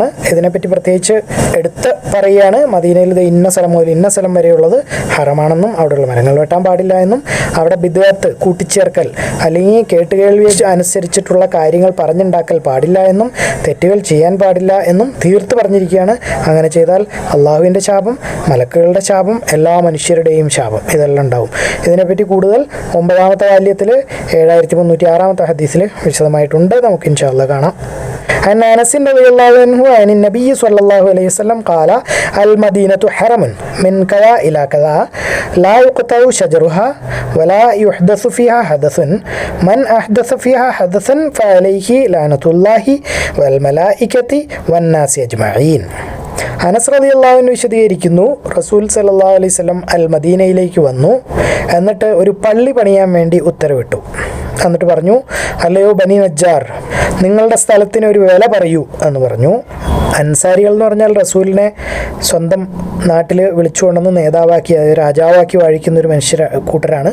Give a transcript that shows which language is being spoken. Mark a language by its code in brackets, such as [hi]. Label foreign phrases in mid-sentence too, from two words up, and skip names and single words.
[ml] ഇതിനെപ്പറ്റി പ്രത്യേകിച്ച് എടുത്ത് പറയുകയാണ്. മദീനയിൽ ഇത് ഇന്ന സ്ഥലം മുതൽ ഇന്ന സ്ഥലം വരെയുള്ളത് ഹറമാണെന്നും, അവിടെയുള്ള മരങ്ങൾ വെട്ടാൻ പാടില്ല എന്നും, അവിടെ ബിദ്അത്ത് കൂട്ടിച്ചേർക്കൽ അല്ലെങ്കിൽ കേട്ടുകേൾവി അനുസരിച്ചിട്ടുള്ള കാര്യങ്ങൾ പറഞ്ഞുണ്ടാക്കൽ പാടില്ല എന്നും, തെറ്റുകൾ ചെയ്യാൻ പാടില്ല എന്നും തീർത്ത് പറഞ്ഞിരിക്കുകയാണ്. അങ്ങനെ ചെയ്താൽ അള്ളാഹുവിൻ്റെ ശാപം, മലക്കുകളുടെ ശാപം, എല്ലാ മനുഷ്യരുടെയും ശാപം ഇതെല്ലാം ഉണ്ടാവും. ഇതിനെപ്പറ്റി കൂടുതൽ 9-ാമത്തെ വാല്യത്തിൽ 7306-ാമത്തെ ഹദീസിൽ വിശദമായിട്ടുണ്ട്. നമുക്ക് [ar] إن شاء الله [ml] കാണാം. [ar] عن أنس رضي الله عنه عن النبي صلى الله عليه وسلم قال المدينة حرم من كذا إلى كذا لا يقطع شجرها ولا يحدث فيها حدث من أحدث فيها حدثا فعليه لعنة الله والملائكة والناس أجمعين. [ml] അനസ് [ar] رضي الله عنه [ml] വിശദീകരിക്കുന്നു, റസൂൽ [ar] صلى الله عليه وسلم [ml] അൽ മദീനയിലേക്ക് വന്നു. എന്നിട്ട് ഒരു പള്ളി പണിയാൻ വേണ്ടി ഉത്തരവിട്ടു. എന്നിട്ട് പറഞ്ഞു, അല്ലയോ ബനി നജ്ജാർ, നിങ്ങളുടെ സ്ഥലത്തിന് ഒരു വില പറയൂ എന്ന് പറഞ്ഞു. അൻസാരികൾ എന്ന് പറഞ്ഞാൽ റസൂലിനെ സ്വന്തം നാട്ടിൽ വിളിച്ചുകൊണ്ടെന്ന് നേതാവാക്കി, അതായത് രാജാവാക്കി വാഴിക്കുന്ന ഒരു മനുഷ്യ കൂട്ടരാണ്.